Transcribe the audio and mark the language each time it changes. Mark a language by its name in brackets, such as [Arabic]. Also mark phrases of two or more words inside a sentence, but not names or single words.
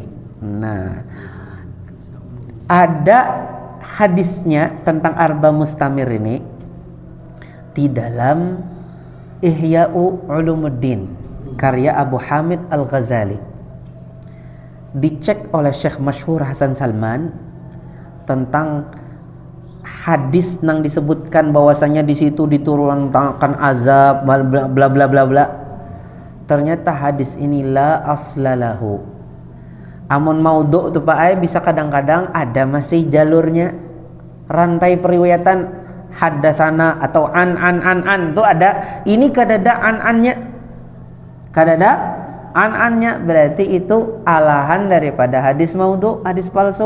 [Indonesian] Nah, ada hadisnya tentang arba mustamir ini di dalam Ihya'u Ulumuddin karya Abu Hamid Al-Ghazali. [Banjar] Dicek oleh Syekh Masyhur Hasan Salman tentang hadis nang disebutkan bahwasanya di situ diturunkan azab bla bla bla bla bla. Ternyata hadis ini [Arabic] لا أصل له. [Banjar] Amun maudhu tu Pak Ai bisa kadang-kadang ada masih jalurnya, rantai periwayatan haddatsana atau an tu ada. Ini kadada an-annya. Kadada an-annya berarti itu alahan daripada hadis maudhu, hadis palsu.